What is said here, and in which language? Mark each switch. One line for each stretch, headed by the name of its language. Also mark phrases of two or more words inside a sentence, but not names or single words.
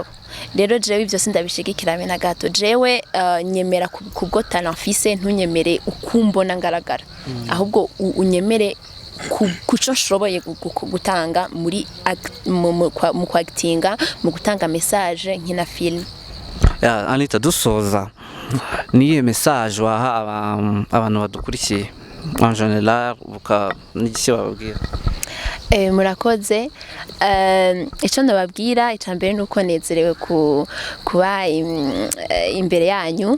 Rundi: Rero jewe ivyo sindabishigikira na gato. Jewe nyemera kubwo talent mfise, ntunyemere ukumbona ngaragara, ahubwo unyemere kuco nshoboye gutanga mu actinga, mu gutanga message nkina film. Anita, dusoza, niye message waha abantu badukurikiye
French: en general
Rundi: n'iki bababwira? Murakoze. Icyo ndababwira icambere nuko nezerewe kuba imbere yanyu.